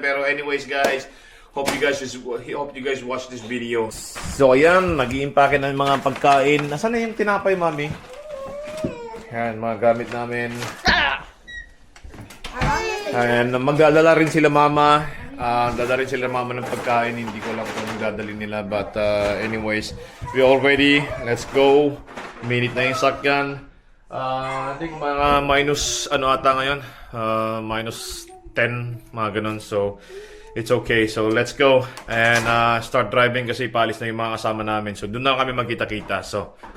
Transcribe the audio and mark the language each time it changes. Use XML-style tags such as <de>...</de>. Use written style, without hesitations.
<en>Pero anyways guys, hope you guys watch this video.</en> <tl>So, ayan, nag-iimpake na yung mga pagkain. Nasaan na yung tinapay, mami? Ayan, mga gamit namin. Ayan, magdadala rin sila mama. Dala rin sila mama ng pagkain. Hindi ko lang kung dadalhin nila.</tl> <en>But anyways, we all ready. Let's go.</en> <tl>Minute na yung sakyan.</tl> <en>I think</en> <tl>mga minus ano ata ngayon.</tl> <en>Minus 10,</en> <tl>mga ganun.</tl> <en>So, it's okay. So, let's go. And start driving</en> <tl>kasi paalis na yung mga kasama namin. So, doon na kami magkita-kita. So,</tl>